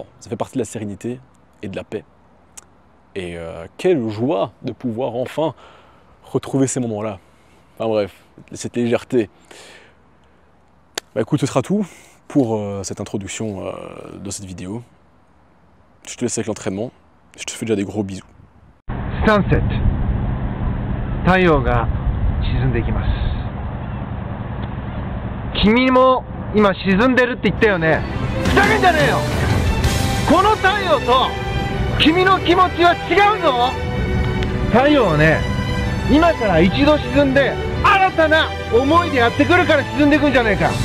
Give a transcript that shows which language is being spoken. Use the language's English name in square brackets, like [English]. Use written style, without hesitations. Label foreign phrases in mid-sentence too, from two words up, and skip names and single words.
[French] Ça fait partie de la sérénité et de la paix. Et quelle joie de pouvoir enfin retrouver ces moments-là. Enfin bref, cette légèreté. Bah écoute, ce sera tout pour cette introduction de cette vidéo. Je te laisse avec l'entraînement. Je te fais déjà des gros bisous. Sunset. [Japanese] 太陽が沈んでいきます。君も今沈んでるって言ったよね。ふざけんじゃねえよ。この太陽と君の気持ちは違うぞ。太陽はね、今から一度沈んで新たな思いでやってくるから沈んでいくんじゃねえか。